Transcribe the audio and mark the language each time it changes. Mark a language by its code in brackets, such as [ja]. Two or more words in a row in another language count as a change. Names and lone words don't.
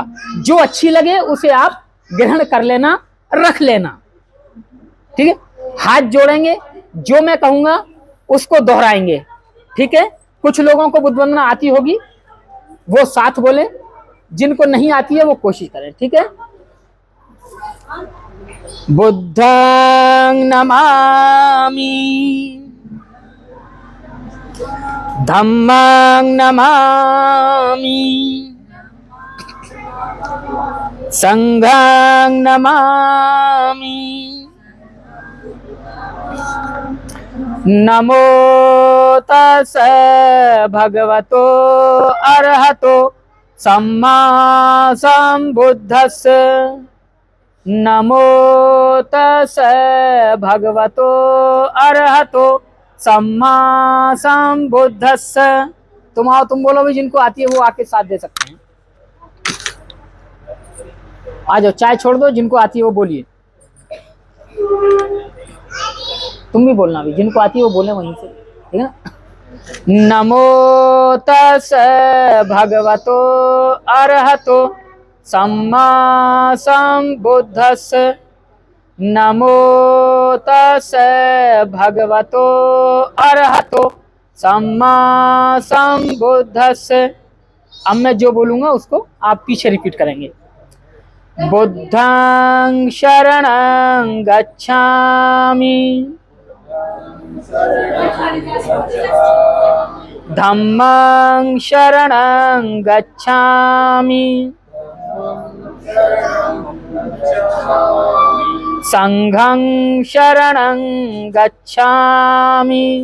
[hi] जो अच्छी लगे उसे आप ग्रहण कर लेना, रख लेना, ठीक है। हाथ जोड़ेंगे, जो मैं कहूंगा उसको दोहराएंगे, ठीक है। कुछ लोगों को बुद्ध वंदना आती होगी, वो साथ बोले, जिनको नहीं आती है वो कोशिश करें, ठीक है। [pi] बुद्धं नमामि, धम्मं नमामि, संघं नमामि। नमो तस्सै भगवतो अरहतो सम्मा संबुद्धस्स। नमो तस्सै भगवतो अरहतो सम्मा संबुद्धस्स। [hi] तुम आओ, तुम बोलो भी, जिनको आती है वो आके साथ दे सकते हैं। आ जाओ, चाय छोड़ दो, जिनको आती है वो बोलिए। तुम भी बोलना, भी जिनको आती है वो बोले वहीं से, ठीक है ना। [pi] नमो तस्सै भगवतो अरहतो सम्मा संबुद्धस्स। नमो तस्सै भगवतो अरहतो सम्मा संबुद्धस्स। [hi] अब मैं जो बोलूंगा उसको आप पीछे रिपीट करेंगे। [pi] बुद्धं शरणं गच्छामि, धम्मं शरणं गच्छामि, संघं शरणं गच्छामि,